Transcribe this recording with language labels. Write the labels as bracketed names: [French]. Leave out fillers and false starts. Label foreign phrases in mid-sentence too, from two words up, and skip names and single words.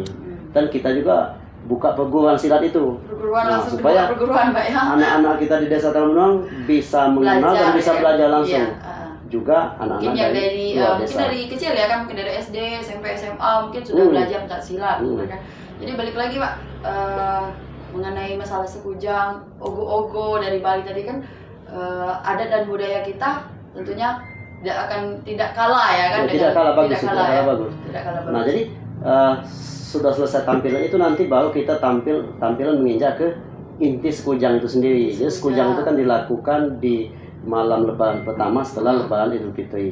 [Indonesian] Dan kita juga buka perguruan silat itu. Supaya anak-anak kita di Desa Tarambenong bisa mengenal dan bisa belajar langsung. Juga anak-anak dari luar desa. Mungkin dari kecil ya kan, mungkin dari SD, SMP, SMA mungkin sudah belajar pencaksilat kan. Jadi balik lagi Pak, mengenai masalah Sekujang, ogo-ogo dari Bali tadi kan, adat dan budaya kita tentunya tidak kalah ya kan? Tidak kalah bagus. Nah jadi sudah selesai tampilan itu nanti baru kita tampilan menginjak ke inti Sekujang itu sendiri. Jadi Sekujang itu kan dilakukan di malam Lebaran pertama setelah Lebaran Idul Fitri.